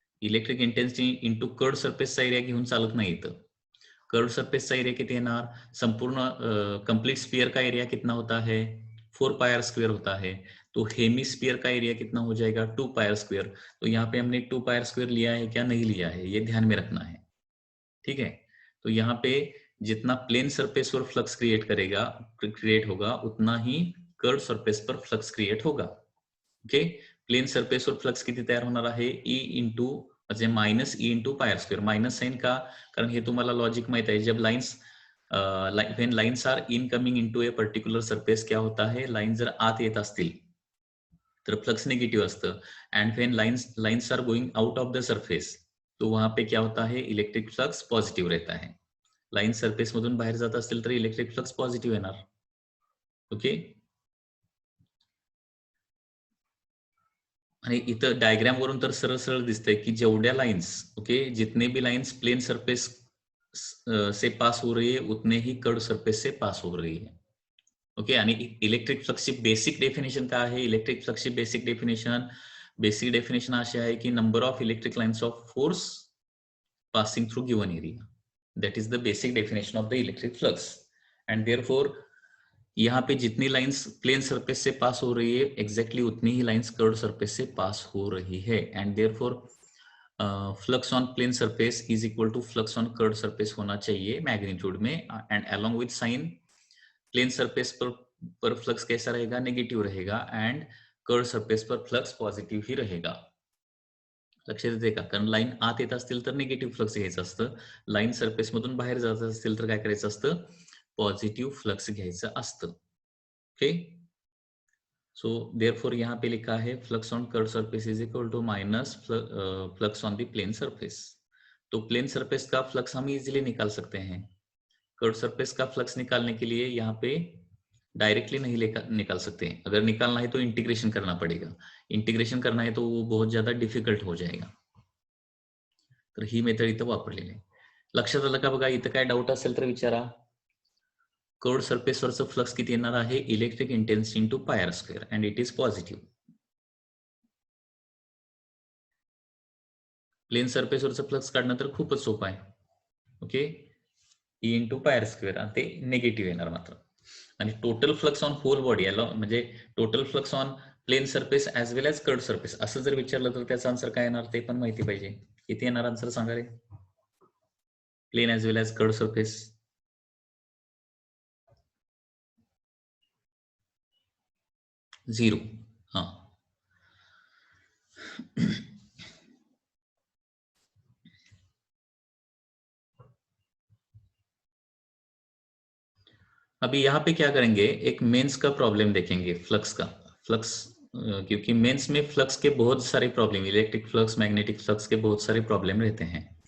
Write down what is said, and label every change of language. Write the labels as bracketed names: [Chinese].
[Marathi] Electric intensity into curve सरफेसचा area घेऊन चालत नाही इथं, [Hindi] कर्व सरफेस का एरिया कितना येणार, संपूर्ण कंप्लीट स्फीयर का एरिया कितना होता है, 4 पाई आर स्क्वायर होता है, तो हेमीस्फीयर का एरिया कितना हो जाएगा, 2 पाई आर स्क्वायर। तो यहाँ पे हमने 2 पाई आर स्क्वायर लिया है क्या, नहीं लिया है, ये ध्यान में रखना है, ठीक है। तो यहाँ पे जितना प्लेन सरफेस पर फ्लक्स क्रिएट होगा उतना ही कर्व सरफेस पर फ्लक्स क्रिएट होगा। [Marathi] ओके, प्लेन सरफेस वर फ्लक्स किती तयार होणार आहे, ई इंटू म्हणजे minus E into pi R square, minus sign का, कारण हे तुम्हाला लॉजिक माहित आहे, जब lines when lines R incoming into A particular surface क्या होता है, लाइन जर आत येत असतील तर फ्लक्स निगेटिव्ह असतं, end when lines R going out of the surface तो वहां पे क्या होता है, इलेक्ट्रिक फ्लक्स पॉझिटिव्ह रहता है, लाइन सरफेस मधून बाहेर जात असतील तर इलेक्ट्रिक फ्लक्स पॉझिटिव्ह येणार। [Hindi] ओके, [Marathi] आणि इथं डायग्राम वरून तर सरळ सरळ दिसतंय की जेवढ्या लाइन्स, [Hindi] ओके, जितने भी लाइन्स प्लेन सरफेस से पास हो रही है उतने ही कर्व सरफेस से पास हो रही है। [Marathi] ओके, आणि इलेक्ट्रिक फ्लक्सची बेसिक डेफिनेशन काय आहे, इलेक्ट्रिक फ्लक्सची बेसिक डेफिनेशन अशी आहे की number of electric lines of force passing through given area, that is the basic definition of the electric flux, [Hindi] and therefore यहाँ पे जितनी लाइंस प्लेन सरफेस से पास हो रही है [Marathi] एग्जैक्टली उतनी ही लाइंस कर्व सरफेस से pass हो रही है, end therefore [Hindi] flux on plane surface is equal to flux on curve surface होना चाहिए मैग्नीट्यूड में, and along with sign plane surface पर फ्लक्स कैसा रहेगा, नेगेटिव्ह रहेगा, एंड कर्व सरफेस पर फ्लक्स पॉझिटिव्ह ही रहेगा। [Marathi] लक्षात येते का, कारण लाईन आत येत असतील तर निगेटिव्ह फ्लक्स घ्यायचं असतं, लाईन सरफेस मधून बाहेर जात असतील तर काय करायचं असतं, पॉझिटिव्ह फ्लक्स घ्यायचं असतं। [Hindi] ओके, सो देयरफॉर यहाँ पे लिखा है flux on curve surface is equal to minus flux on the plane surface. तो प्लेन सरफेस का फ्लक्स हम इजीली निकाल सकते हैं, कर्व सरफेस का फ्लक्स निकालने के लिए यहाँ पे डायरेक्टली नहीं निकाल सकते हैं, अगर निकालना है तो इंटीग्रेशन करना पड़ेगा, इंटीग्रेशन करना है तो वो बहुत ज्यादा डिफिकल्ट हो जाएगा, [Marathi] तर ही मेथड इथं वापरलेली आहे। लक्षात आलं का बघा, इथं काय डाऊट असेल तर विचारा। कर्व सरफेसवरचं फ्लक्स किती येणार आहे, electric intensity into pi R square, and it is positive. Plain सरफेसवरचं flux काढणं तर खूपच सोपं आहे, okay, E into pi R square, आणि ते निगेटिव्ह येणार मात्र, आणि total flux on hole body याला म्हणजे total flux on plain surface as well age curve surface असं जर विचारलं तर त्याचा आन्सर काय येणार ते पण माहिती पाहिजे, किती येणार आन्सर सांगा रे, प्लेन ऍज वेल एज कर्व सरफेस, 0। [Hindi] हाँ, अभी यहाँ पे क्या करेंगे, एक मेंस का प्रॉब्लम देखेंगे, फ्लक्स का, फ्लक्स क्योंकि मेंस में फ्लक्स के बहुत सारे problem, electric flux, magnetic flux के बहुत सारे प्रॉब्लम रहते हैं।